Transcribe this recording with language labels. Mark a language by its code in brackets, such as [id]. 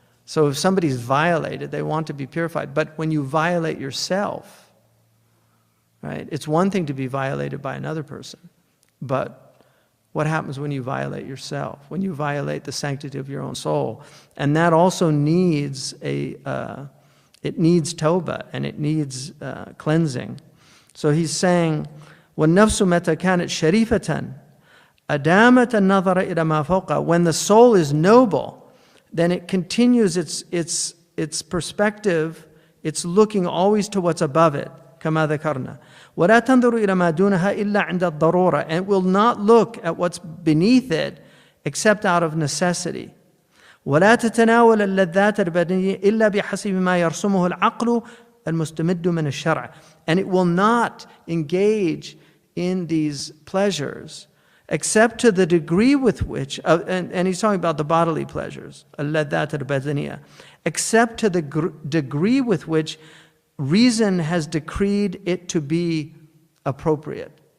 [en] So if somebody's violated, they want to be purified. But when you violate yourself, right? It's one thing to be violated by another person, but what happens when you violate yourself? When you violate the sanctity of your own soul? And that also needs it needs tawbah, and it needs cleansing. So he's saying, [ar] وَالنَّفْسُ مَتَى كَانَتْ شَرِيفَةً أَدَامَتَ النَّظَرَ إِلَى مَا فَوْقَهَا. [en] When the soul is noble, then it continues its perspective. It's looking always to what's above it, [ar] كما ذكرنا. وَلَا تَنْظُرُ إِلَى مَا دُونَهَا إِلَّا عِنْدَ الضَّرُورَةِ. [en] And it will not look at what's beneath it except out of necessity. [ar] ولا تتناول اللذات البدنية إلا بحسب ما يرسمه العقل المستمد من الشرع. [en] And it will not engage in these pleasures except to the degree with which, and he's talking about the bodily pleasures, [ar] اللذات البدنية, [en] except to the degree with which reason has decreed it to be appropriate.